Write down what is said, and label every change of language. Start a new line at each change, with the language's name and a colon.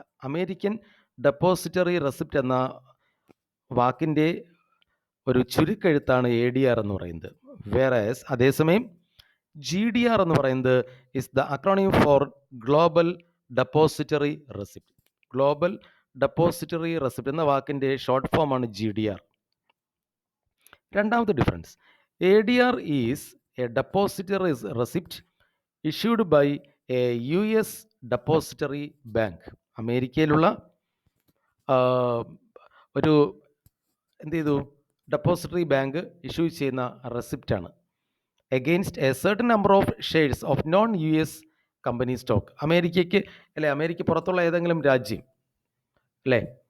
Malayalam: American depository receipt എന്ന വാക്കിൻ്റെ ഒരു ചുരുക്കെഴുത്താണ് ADR എന്ന് പറയുന്നത്.
English: whereas
Malayalam: അതേസമയം GDR എന്ന് പറയുന്നത്
English: Is the acronym for global depository receipt.
Malayalam: Global depository receipt എന്ന വാക്കിൻ്റെ ഷോർട്ട് ഫോമാണ് GDR. രണ്ടാമത്തെ difference,
English: ADR is a depository receipt issued by a US depository bank.
Malayalam: അമേരിക്കയിലുള്ള ഒരു ഡെപ്പോസിറ്ററി ബാങ്ക് ഇഷ്യൂ ചെയ്യുന്ന റെസിപ്റ്റാണ്.
English: Against a certain number of shares of non US company stock.
Malayalam: America പുറത്തുള്ള ഏതെങ്കിലും രാജ്യം, അല്ലേ?